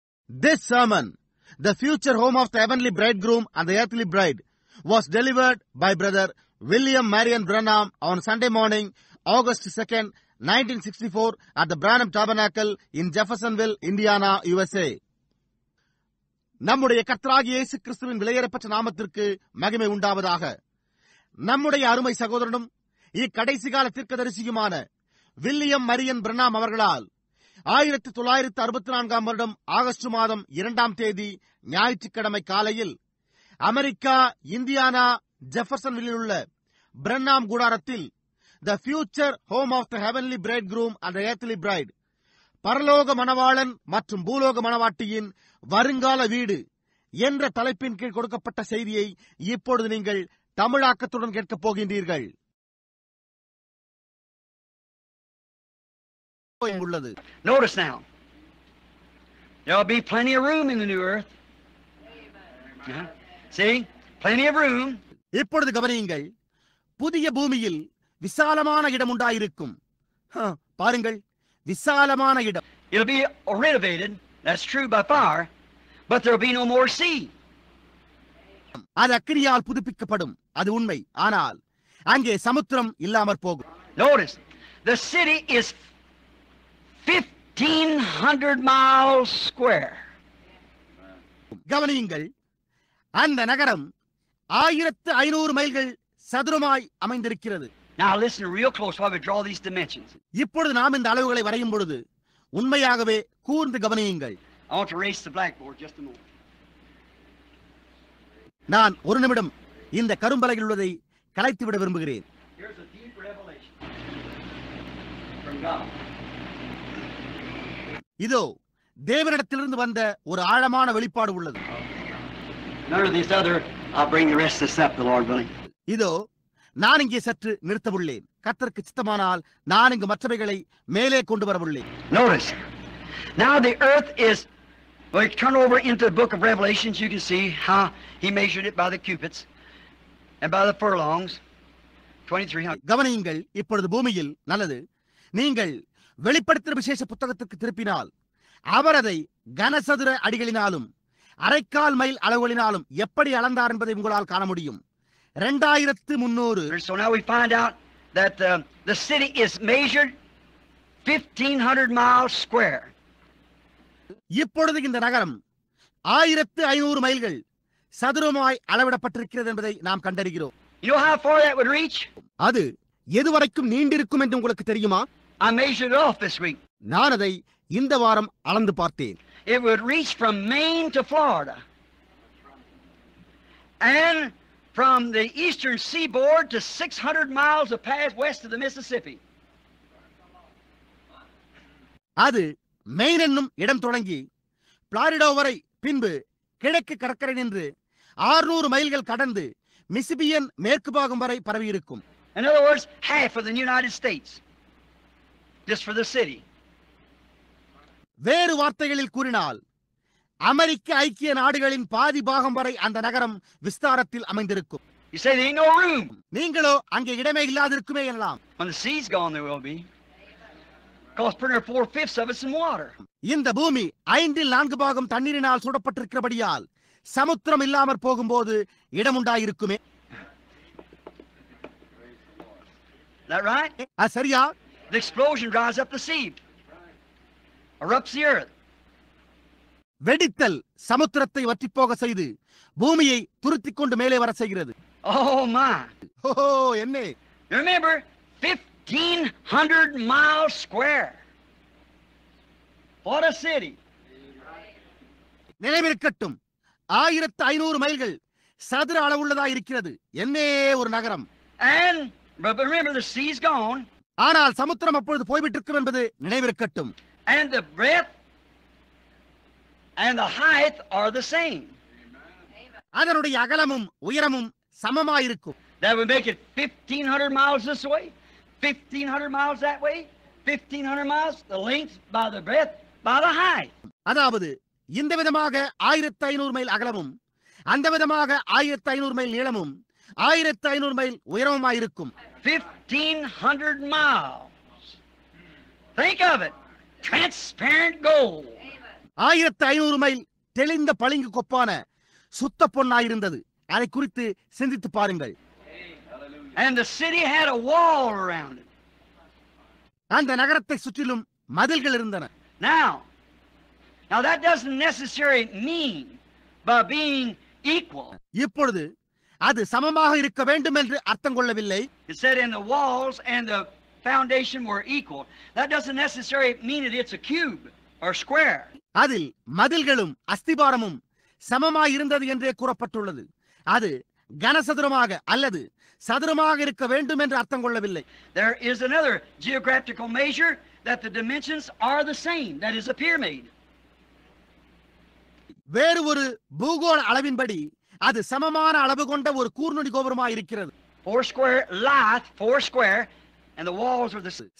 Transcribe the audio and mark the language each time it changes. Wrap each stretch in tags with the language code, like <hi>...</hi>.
<en>This sermon, The Future Home of the Heavenly Bridegroom and the Earthly Bride, was delivered by Brother William Marion Branham on Sunday morning, August 2nd, 1964 at the Branham Tabernacle in Jeffersonville, Indiana, USA.</en> <ta>நம்முடைய கர்த்தராகிய இயேசு கிறிஸ்துவின் விலையேறப்பட்ட நாமத்திற்கு மகிமை உண்டாவதாக. நம்முடைய அருமை சகோதரனும் இக்கடைசி கால தீர்க்கதரிசியுமான வில்லியம் மரியன் பிரணாம் அவர்களால் 1964 வருடம் ஆகஸ்ட் மாதம் 2ஆம் தேதி ஞாயிற்றுக்கிழமை காலையில் அமெரிக்கா, இந்தியானா, ஜெஃபர்சன்வில்லில் உள்ள பிரண்ணாம் கூடாரத்தில்</ta> <en>The Future Home of the Heavenly Bridegroom and the Earthly Bride,</en> <ta>பரலோக மணவாளன் மற்றும் பூலோக மணவாட்டியின் வருங்கால வீடு என்ற தலைப்பின் கீழ் கொடுக்கப்பட்ட செய்தியை இப்பொழுது நீங்கள் தமிழாக்கத்துடன் கேட்கப் போகின்றீர்கள். உள்ளது.</ta> <en>Notice now, there'll be plenty of room in the new earth. See, plenty of room.</en> <ta>இப்பொழுது கவனியுங்கள், புதிய பூமியில் விசாலமான இடம் உண்டாயிருக்கும். பாருங்கள், விசாலமான இடம்.</ta> <en>It'll be renovated, that's true, by fire, but there'll be no more sea.</en> <ta>அது அக்கினியால் புதுப்பிக்கப்படும், அது உண்மை. ஆனால் அங்கே சமுத்திரம் இல்லாமற் போகும்.</ta> <en>Notice, the city is 1,500 miles square.</en> <ta>கவனியுங்கள், அந்த நகரம் 1500 மைல்கள் சதுரமாய் அமைந்திருக்கிறது.</ta> <en>Now listen real close while we draw these dimensions.</en> <ta>இப்பொழுது நாம் இந்த அளவுகளை வரையும் பொழுது உண்மையாகவே கூர்ந்து கவனியுங்கள்.</ta> <en>I want to erase the blackboard just a moment.</en> <ta>நான் ஒரு நிமிடம் இந்த கரும்பலகையில் உள்ளதை கலைத்துவிட விரும்புகிறேன்.</ta> <en>Here's a deep revelation from God.</en> <ta>இதோ தேவனிடத்திலிருந்து வந்த ஒரு ஆழமான வெளிப்பாடு உள்ளது.</ta> <en>None of these other, I'll bring the rest of this up, the Lord willing.</en> <ta>இதோ நான் இங்கே சற்று நிறுத்தவுள்ளேன். கர்த்தருக்கு சித்தமானால் நான் இங்கு மற்றவைகளை மேலே கொண்டு வரவுள்ளேன்.</ta> <en>Notice, now the earth is, well, you turn over into the book of Revelations, you can see how he measured it by the cubits and by the furlongs, 2300.</en> <ta>கவனியுங்கள், இப்பொழுது பூமியில் நல்லது. நீங்கள் வெளிப்படுத்தின விசேஷ புத்தகத்திற்கு திருப்பினால் அவர் அதை கனசதுர அடிகளினாலும் அரைக்கால் மைல் அளவுகளினாலும் எப்படி அளந்தார் என்பதை உங்களால் காண முடியும். 2300.</ta> <en>So now we find out that the city is measured 1,500 miles square.</en> <ta>இப்பொழுது இந்த நகரம் 1500 மைல்கள் சதுரமாய் அளவிடப்பட்டிருக்கிறது என்பதை நாம் கண்டறிகிறோம்.</ta> <en>You know how far that would reach?</en> <ta>அது எதுவரைக்கும் நீண்டிருக்கும் என்று உங்களுக்கு தெரியுமா?</ta> <en>I measured it off this week.</en> <ta>நான் அதை இந்த வாரம் அளந்து பார்த்தேன்.</ta> <en>It would reach from Maine to Florida, and from the eastern seaboard to 600 miles of path west of the Mississippi.</en> <ta>அது மெயின் என்னும் இடம் தொடங்கி பிளாரிடா வரை, பின்பு கிழக்கு கடற்கரை நின்று 600 மைல்கள் கடந்து மிசிபியன் மேற்கு பாகம் வரை பரவி இருக்கும்.</ta> <en>In other words, half of the United States, just for the city.</en> <ta>வேறு வார்த்தைகளில் கூறினால் அமெரிக்க ஐக்கிய நாடுகளின் பாதி பாகம் வரை அந்த நகரம் விஸ்தாரத்தில் அமைந்திருக்கும்.</ta> <en>You say there ain't no room.</en> <ta>நீங்களோ அங்கே இடமே இல்லாதிருக்குமே எனலாம்.</ta> <en>When the sea's gone, there will be. Because pretty near 4/5 of it's in water.</en> <ta>இந்த பூமி 4 பாகம் தண்ணீரினால் சூடப்பட்டிருக்கிறபடியால் சமுத்திரம் இல்லாமற் போகும்போது இடம் உண்டாயிருக்குமே.</ta> <en>Is that right?</en> <ta>சரியா?</ta> <en>The explosion dries up the sea, erupts the earth.</en> <ta>வெடித்தல் சமுத்திரத்தை வற்றிப்போக செய்து பூமியை துருத்திக் கொண்டு மேலே வர செய்கிறது.</ta> <en>Oh my!</en> <ta>ஓஹோ, என்ன?</ta> <en>Remember, 1,500 miles square. What a city!</en> <ta>நினைவிருக்கட்டும், 1500 மைல்கள் சதுர அளவுள்ளதா இருக்கிறது. என்னே ஒரு நகரம்.</ta> <en>But remember, the sea's gone.</en> <ta>ஆனால் சமுத்திரம் அப்பொழுது போய்விட்டிருக்கும் என்பது நினைவிருக்கட்டும்.</ta> <en>And the breadth and the height are the same.</en> <ta>அதனுடைய அகலமும் உயரமும் சமமாயிருக்கும்.</ta> <en>That would make it 1,500 miles this way, 1,500 miles that way, 1,500 miles, the length by the breadth by the height.</en> <ta>அதாவது இந்த விதமாக 1500 mile அகலமும் அந்த விதமாக 1500 மைல் நீளமும் 1500 mile உயரமுமாயிருக்கும்.</ta> <en>1,500 miles. Think of it. Transparent gold.</en> <ta>1500 mile தெளிந்த பளிங்கு கொப்பான சுத்த பொன்னாயிருந்தது. அதை குறித்து சிந்தித்து பாருங்கள்.</ta> <en>And the city had a wall around it.</en> <ta>அந்த நகரத்தை சுற்றிலும் மதில்கள் இருந்தன.</ta> <en>Now that doesn't necessarily mean by being equal.</en> <ta>இப்பொழுது அது சமமாக இருக்க வேண்டும் என்று அர்த்தம் கொள்ளவில்லை.</ta> <en>It said in the walls and the foundation were equal. That doesn't necessarily mean that it's a cube or square.</en> <ta>அதில் மதில்களும் அஸ்திபாரமும் சமமாய் இருந்தது என்றே கூறப்பட்டுள்ளது. அது கனசதுரமாக அல்லது சதுரமாக இருக்க வேண்டும் என்று அர்த்தம் கொள்ளவில்லை.</ta> <en>There is another geographical measure that the dimensions are the same. That is a pyramid.</en> <ta>வேறு ஒரு பூகோள அளவின்படி அது சமமான அளவு கொண்ட ஒரு கூர்நுனி கோபுரமாக இருக்கிறது.</ta> <en>4 square life, 4 square, and the walls are the same.</en>